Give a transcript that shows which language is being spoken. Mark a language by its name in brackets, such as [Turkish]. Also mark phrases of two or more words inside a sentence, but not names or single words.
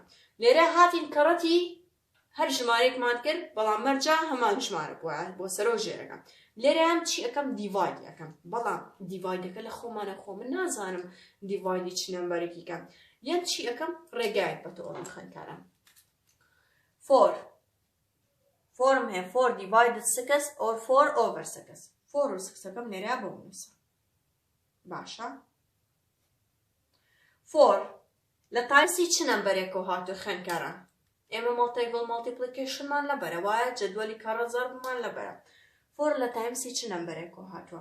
[Central Kurdish] لێرە هاتین کەڕەتی هەر ژمارەیەکمان کرد بەڵام مەرجە هەمان ژمارە بۆ سەرۆ ژێرەکە. لێرەیان چی ئەەکەم؟ دیڤاید ئەەکەم. بەڵام دیڤایدەکە لە خۆمانە خۆ من نازانم دیڤایدی چ نەمبەرێکی کەم. یەن چی ئەەکەم؟ ڕێگایەک بە تۆ خوێندکاران. [English] 4 [Central Kurdish] 4م هەیە [English] 4 divided 6 or 4 over 6. [Central Kurdish] 4 و 6ەکەم لێرە بۆ بنووسە. باشە. 4 لە تایسی چ نەمبەرێکەوە هاتووە خوێندکاران؟ ئێمە مالتیپلیکیشنمان لەبەرە وایە جەدوەلی کەڕە زەربمان لەبەرە. 4 لە تایمسی چ نەمبەرێکەوە هاتووە؟